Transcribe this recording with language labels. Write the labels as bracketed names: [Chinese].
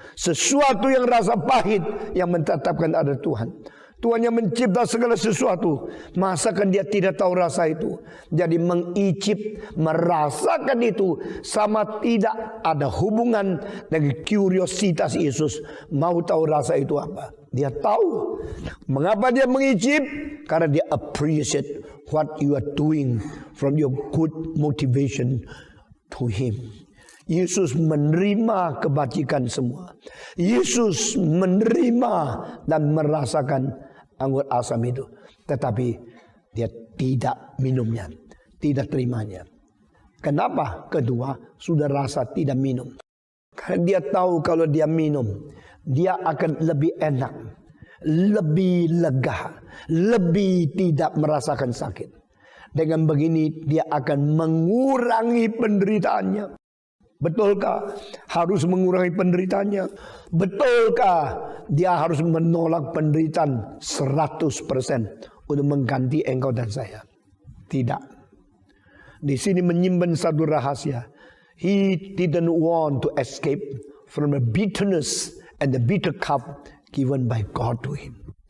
[Indonesian] Sesuatu yang rasa pahit yang menetapkan adalah Tuhan. Tuhan yang mencipta segala sesuatu. Masakan dia tidak tahu rasa itu? Jadi mengicip, merasakan itu sama tidak ada hubungan dengan kuriositas Yesus. Mau tahu rasa itu apa? Dia tahu. Mengapa dia mengicip? Karena dia [English] appreciate what you are doing from your good motivation to Him. [Indonesian] Yesus menerima kebajikan semua. Yesus menerima dan merasakan anggur asam itu. Tetapi dia tidak minumnya, tidak terimanya. Kenapa? Kedua, sudah rasa tidak minum. Karena dia tahu kalau dia minum, dia akan lebih enak, lebih lega, lebih tidak merasakan sakit. Dengan begini dia akan mengurangi penderitaannya. Betulkah harus mengurangi penderitaannya? Betulkah dia harus menolak penderitaan 100% untuk mengganti engkau dan saya? Tidak. Di sini menyimpan satu rahasia. [English] He didn't want to escape from the bitterness and the bitter cup given by God to him.